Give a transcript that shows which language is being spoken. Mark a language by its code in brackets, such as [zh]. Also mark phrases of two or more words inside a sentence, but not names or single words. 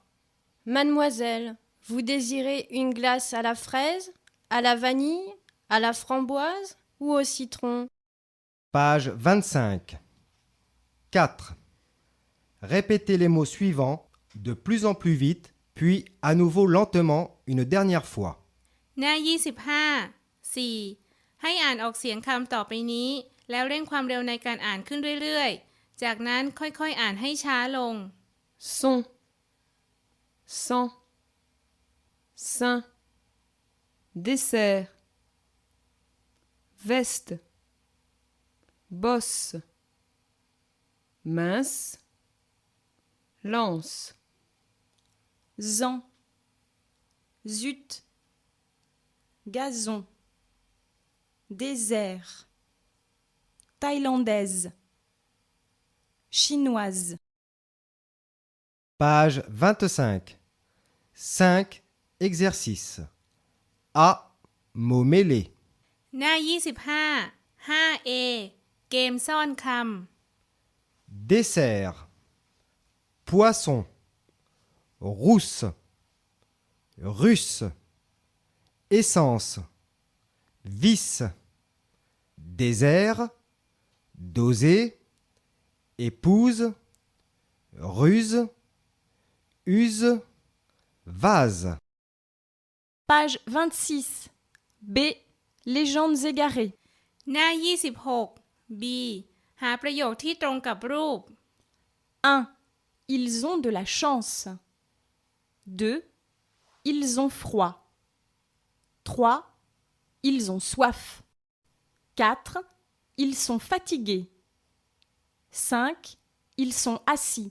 [fr] Mademoiselle, vous désirez une glace à la fraise, à la vanille, à la framboise ou au citron? Page 25. 4. Répétez les mots suivants de plus en plus vite, puis à nouveau lentement une dernière fois. [th] หน้า 25 4 ให้อ่านออกเสียงคำต่อไปนี้ แล้วเร่งความเร็วในการอ่านขึ้นเรื่อยๆ จากนั้นค่อยๆอ่านให้ช้าลง [fr] Son, sang, sein, dessert, veste, bosse, mince, lance. Zan. Zut. Gazon. Désert. Thaïlandaise. Chinoise. Page 25. 5 exercices. A. Mots mêlés. [th] หน้า 25 5a เกมซ่อนค [fr] Dessert. Poisson. Rousse. Russe. Essence. Vis. Désert. Doser. Épouse. Ruse. Use. Vase. Page 26. B. Légendes égarées. [th] ำหน้า 26 b หาประโยคที่ตรงกับรูป [fr] 1. Ils ont de la chance. 2. Ils ont froid. 3. Ils ont soif. 4. Ils sont fatigués. 5. Ils sont assis.